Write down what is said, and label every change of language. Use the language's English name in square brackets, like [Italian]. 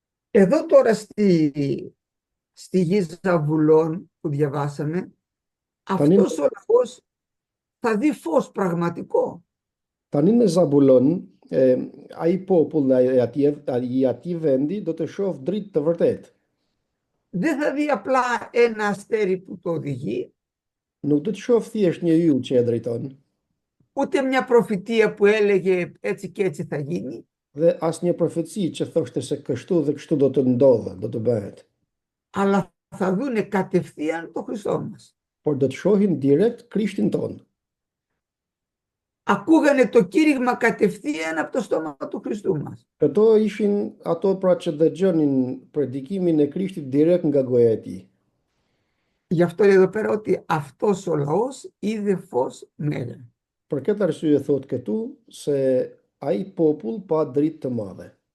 [Greek] Εδώ τώρα στη γη Ζαβουλών που διαβάσαμε, αυτός ο λαός θα δει φως πραγματικό. [Albanian] Tani në Zabulon, ai popull i ati vendi do të shoh dritë të vërtet. [Greek] Δεν θα δει απλά ένα αστέρι που το οδηγεί, [Albanian] Nuk do të shoh thjesht një yll që e drejton, [Greek] ούτε μια προφητεία που έλεγε έτσι και έτσι θα γίνει, [Albanian] dhe as një profeci që thoshte se kështu dhe kështu do të ndodhë, do të bëhet. [Greek] αλλά θα δούνε κατευθείαν το Χριστό μας. [Albanian] Por do të shohin direkt Krishtin ton. [Greek] Ακούγανε το κήρυγμα κατευθείαν από το στόμα του Χριστού μας. [Albanian] Këto ishin ato pra që dëgjonin predikimin e Krishtit direkt nga goja e tij. [Greek] Γι' αυτό λέει εδώ πέρα ότι αυτός ο λαός είδε φως μέγα. [Albanian] Për këtë arsye thot këtu se ai popull pa dritë të madhe.